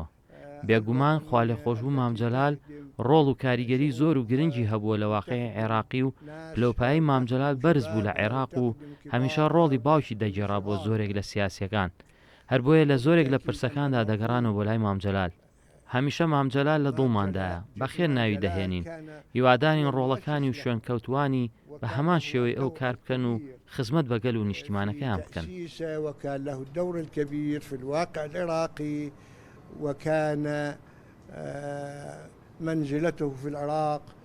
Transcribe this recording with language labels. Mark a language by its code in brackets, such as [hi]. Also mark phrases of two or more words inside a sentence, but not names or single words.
[ckb] بێگومان خوا لێخۆشبوو مام جەلال ڕۆڵ و کاریگەری زۆر و گرنگی هەبووە لە واقعی عێراقی و پلۆپایی مام جەلال بەرز بوو لە عێراق و هەمیشە ڕۆڵی باوکی دەگێڕا بۆ زۆرێک لە سیاسیەکان. هەر بۆیە لە زۆرێک لە پرسەکاندا دەگەڕانەوە بۆ لای مام جەلال. هەمیشە مام جەلال لە دڵماندایە، بەخێر ناوی دەهێنین، هیوادارین ڕۆڵەکانی و شوێنکەوتوانی بە هەمان شێوەی ئەو کار بکەن و خزمەت بە گەل و نیشتیمانەکەیان بکەن. [ar] وكان له الدور الكبير في الواقع العراقي وكان منزلته في العراق